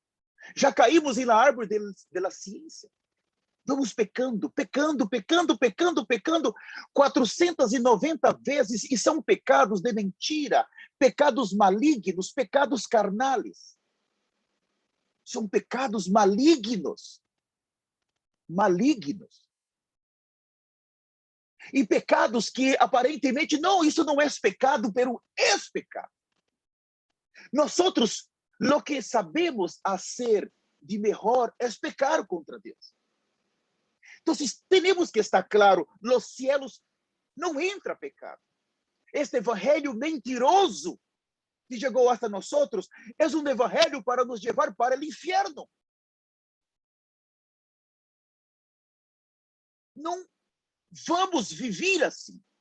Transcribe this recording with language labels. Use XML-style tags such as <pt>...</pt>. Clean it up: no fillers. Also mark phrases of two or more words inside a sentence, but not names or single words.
<pt>Já caímos na árvore da ciência. Vamos pecando, 490 vezes, e são pecados de mentira, pecados malignos, pecados carnais. São pecados malignos. E pecados que aparentemente, não, isso não é pecado, pero é pecado. Nós outros,</pt> <es>lo que sabemos hacer</es> <pt>de melhor é pecar contra Deus. Então, temos que estar claro,</pt> <es>los cielos</es> <pt>não entra pecado. Este evangelho mentiroso que chegou hasta nós é um evangelho para nos levar para o inferno. Não vamos viver assim.</pt>